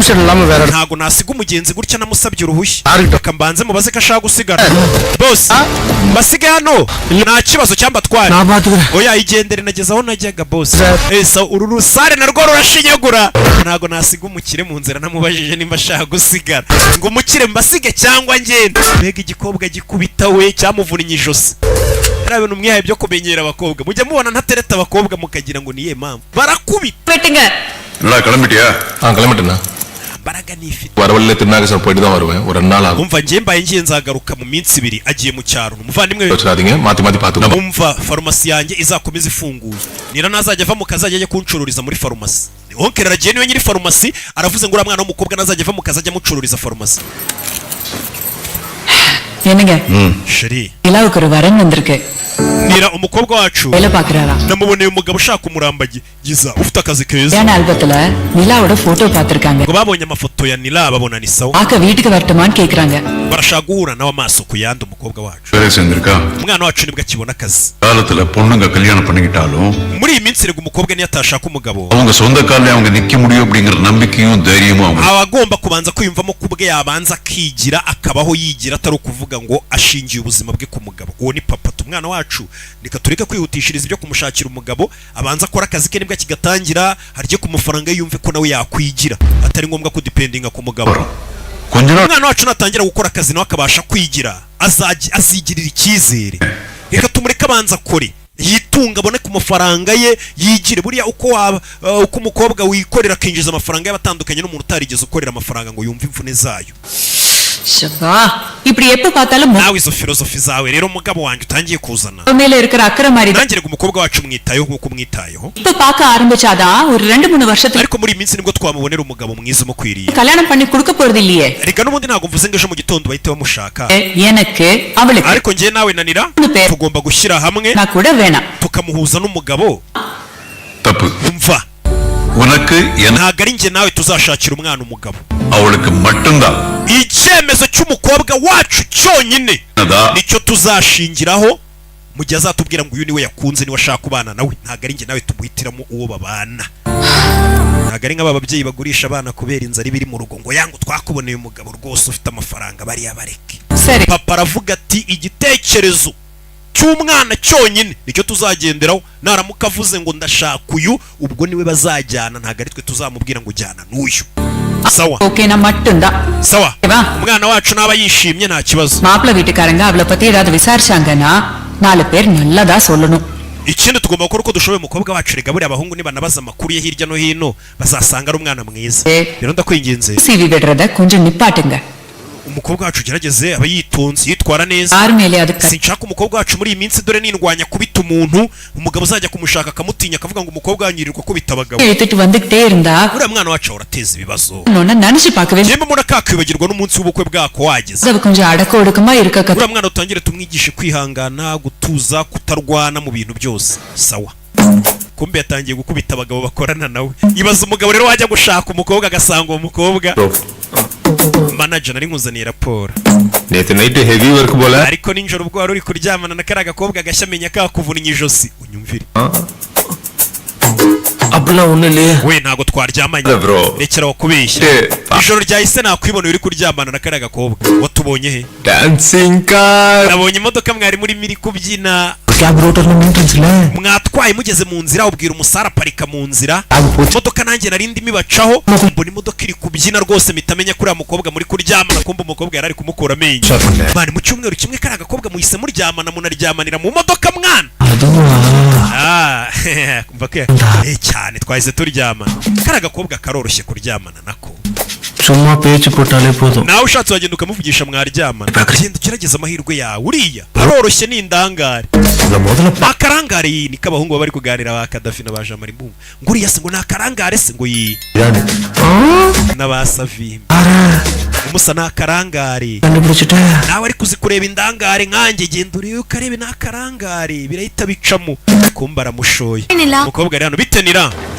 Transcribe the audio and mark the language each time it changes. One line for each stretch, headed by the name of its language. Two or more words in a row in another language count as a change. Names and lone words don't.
Kinyarwanda: Ntago nasiga umugenzi gutya namusabye uruhushya reka mbanze mubaze ko ashaka gusigara boss basige hano nta kibazo cyamba twari oya igendere nageze aho najyaga boss esa uru rusare narwo rurashinyagura. Ntago nasiga umukire mu nzira namubajije nimba ashaka gusigara ngo umukire mbasige cyangwa ngende. Mbega igikobwa gikubita we cyamuvunnye ijosi. Hari ibintu mwihaye byo kumenyera abakobwa mujya mubona ntatereta abakobwa mukagira ngo niye mpamvu barakubita
Tamil: வெட்டுங்க. நல்லா கிளம்பிட்டியா? கிளம்பிட்டேண்ணா.
Kinyarwanda: mbaraga nifite
Tamil: வரவழில திருநாகேஸ்வரம் போயிட்டு தான் வருவேன். ஒரு 2 நாள் ஆகும்.
Kinyarwanda: umva ngiye mbaye ngiye nzagaruka mu minsi 2 agiye mu cyaro. Umuvandimwe
Tamil: வச்சிராதீங்க மாத்தி பாத்து.
Kinyarwanda: umva farumasi yanjye izakomeza ifunguye. Nira nazajya ava mu kazi ajye kuncururiza muri farumasi. Onkera ragiye niwe nyiri farumasi aravuze ngo uramwana w'umukobwa nazajya ava mu kazi ajya mucururiza farumasi.
Tamil: என்னங்க
Kinyarwanda: sheri
Tamil: நிலாவுக்கு ஒரு வரன் வந்திருக்கு.
Kinyarwanda: Nira umukobwa wacu
Tamil: வேலை பார்க்கறாரா?
Kinyarwanda: namuboneye umugabo ushaka umurambagiza ufite akazi keza.
Tamil: ஏன் ஆல்பத்துல நிலாவோட போட்டோ பார்த்திருக்காங்க.
Kinyarwanda: ngo babonye amafoto ya Nila babona ni sawa.
Tamil: ஆக்க வீட்டுக்கு வரட்டுமான்னு கேக்குறாங்க.
Kinyarwanda: barashaka guhura nawe amaso ku yandi umukobwa wacu. umwana wacu nibwo akibona akazi.
Tamil: காலத்துல பொண்ணுங்க கல்யாணம் பண்ணிக்கிட்டாலும்
Kinyarwanda: muri iyi minsi rego umukobwa niyo atashaka umugabo
Tamil: அவங்க சொந்த கால்ல அவங்க நிக்க முடியும் அப்படிங்கற நம்பிக்கையும் தைரியமும் அவங்க
Kinyarwanda: abagomba kubanza kwiyumvamo kubwe yabanza akigira akabaho yigira atari ukuvuga ngo ashingiye ubuzima bwe ku mugabo. Uwo ni papa umwana wacu nika tureka kwihutishiriza ibyo kumushakira umugabo abanza akora akazi ke nibwo kigatangira harye ku mafaranga yumve ko nawe yakwigira atari ngombwa ko dependinga ku mugabo. Umwana wacu natangira gukora akazi nawe akabasha kwigira azigirira icyizere. Reka tumureka abanza akore yitunga abone ku mafaranga ye yigire. Buriya uko umukobwa wikorera akinjiza amafaranga y'abatandukanye n'umuntu utarigeze ukorera amafaranga ngo yumve imvune zayo.
Tamil: ஷபா இப்படி எப்ப பார்த்தாலும்
Kinyarwanda: nawe izo filozofi zawe rero umugabo wanjye utangiye kuzana
Tamil: மேல இருக்கிற அக்கறை மாதிரி
Kinyarwanda: nangire ngo umukobwa wacu mwitayeho nkuko mwitayeho
Tamil: இப்ப பார்க்க ஆரம்பிச்சாதான் ஒரு 2-3 வருஷத்துக்கு
Kinyarwanda: ariko muri iminsi nibwo twamubonera umugabo mwiza umukwiriye
Tamil: கல்யாணம் பண்ணி கொடுக்க போறது இல்லையே.
Kinyarwanda: reka n'ubundi ntabwo mvuze ngo ejo mu gitondo bahite bamushaka
Tamil: எனக்கு அவளுக்கு
Kinyarwanda: ariko ngiye nawe nanira tugomba gushyira hamwe
Tamil: நான் கூட வேணாம்
Kinyarwanda: tukamuhuza n'umugabo.
Tamil: தப்பு
Kinyarwanda: umva
Tamil: உனக்கு
Kinyarwanda: ntabwo ari njye nawe tuzashakira umwana umugabo
Tamil: அவளுக்கு மட்டும்தான்
Kinyarwanda: icyemezo cy'umukobwa wacu cyonyine nicyo tuzashingiraho mu gihe azatubwira ngo uyu niwe yakunze niwe ashaka kubana nawe. Ntabwo ari njye nawe tumuhitiramo uwo babana. Ntabwo ari nk'aba babyeyi bagurisha abana kubera inzara ibiri mu rugo ngo yangu twakuboneye umugabo rwose ufite amafaranga bariya bareke. Papa aravuga ati igitekerezo cy'umwana cyonyine nicyo tuzagenderaho. Naramuka avuze ngo ndashaka uyu ubwo niwe bazajyana ntabwo ari twe tuzamubwira ngo jyana n'uyu. Sawa
Tamil: ஓகே நான் மட்டும் தான்
Kinyarwanda: sawa umwana wacu naba yishimye nta kibazo.
Tamil: மாப்பிள்ளை வீட்டுக்காரங்க அவளை பத்தி ஏதாவது விசாரிச்சாங்கன்னா 4 பேர் நல்லதா சொல்லணும்.
Kinyarwanda: ikindi tugomba gukora uko dushoboye umukobwa wacu rega buriya abahungu nibanabaza amakuru ye hirya no hino bazasanga ari umwana mwiza. Rero ndakwinginze
Tamil: சிவி விடுறத கொஞ்சம் நிப்பாட்டுங்க.
Kinyarwanda: umukobwa wacu ugerageze aba yitonze yitwara neza. Sinshaka umukobwa wacu muri iyi minsi dore nindwanya kubita umuntu umugabo uzajya kumushaka akamutinya akavuga ngo umukobwa wanyirirwa ko bita abagabo. Uriya mwana wacu urateza ibibazo. Njyewe mbona kakwibagirwa n'umunsi w'ubukwe bwako wageze. Uriya mwana utangire tumwigishe kwihangana gutuza kutarwana mu bintu byose. Sawa kumbe yatangiye gukubita abagabo bakorana nawe. Ibaza umugabo rero wajya gushaka umukobwa agasanga uwo mukobwa manager nari nkuzaniye raporo
Tamil: நேத்து
English: night heavy work
Tamil: போல
Kinyarwanda: ariko ninjoro ubwo wari uri kuryamana na kara gakobwa gashamenya kakuvunnye ijosi unyumvire
Tamil: அப்படிலாம் ஒண்ணு இல்லையே
Kinyarwanda: we ntago twaryamanye bro. rekera wakubeshye ijoro ryahise nakwibona uri kuryamana na kariya gakobwa watubonye he
English: dancing car
Kinyarwanda: nabonye imodoka mwari muri kubyina
Tamil: கேப் ரோட்டர்ல மெயின்டெனன்ஸ் இல்ல
Kinyarwanda: mwatwaye mugeze mu nzira ubwira umusara parika mu nzira imodoka nanjye narindi mibacaho mbona imodoka iri kubyina rwose mitamenya kuri mukobwa muri kuryamana kumba umukobwa yarari kumukura amenyo bari mu cyumweru kimwe kari agakobwa muhise muryamana munaryamanira mu modoka mwana kumva ke cyane twahise turyamana kari agakobwa karoroshye kuryamana nako
Tamil: சும்மா பேச்சு போட்டாலே போதும்
Kinyarwanda: nawe ushatse wagenda ukamuvugisha mwaryamana genda ugerageza amahirwe yawe uriya aroroshye ni indangare akarangare ni kabahungu bari kuganira ba Kadafi na ba Jean Marie Mbungu nguriya se ngo nakarangare se ngo yi n'abasavi umusa nakarangare nawe ari kuzikureba indangare nkanjye genda uriyo ukarebe nakarangare birahita bicamo kumbara mushoye umukobwa ari hano bitenira